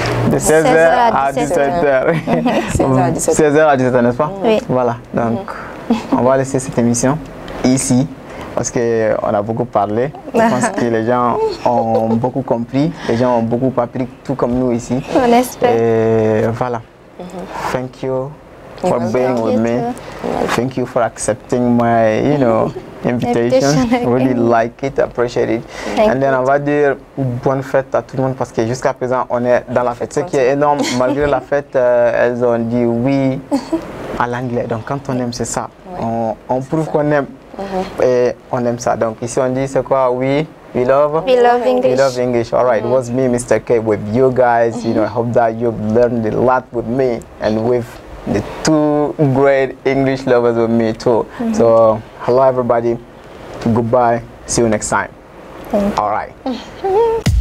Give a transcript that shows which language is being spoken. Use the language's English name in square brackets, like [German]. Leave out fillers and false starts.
[French] De 16h à 17h. 16h à 17h, n'est-ce pas? Oui. Voilà, donc on va laisser cette émission ici parce qu'on a beaucoup parlé. Je pense que les gens ont beaucoup compris, les gens ont beaucoup appris, tout comme nous ici. On espère. Et voilà. [English] Thank you for being with me. Thank you for accepting my, invitation. Really like it, appreciate it. And then [French] on va dire bonne fête à tout le monde parce que jusqu'à présent on est dans la fête. Ce qui est énorme, malgré la fête, elles ont dit oui à l'anglais. Donc quand on aime, c'est ça. On prouve qu'on aime et on aime ça. Donc ici on dit c'est quoi? Oui. [English] We love English. We love English. All right. It was me, Mr. K, with you guys. I hope that you've learned a lot with me and with the 2 great English lovers with me too. So, hello everybody. Goodbye. See you next time. All right.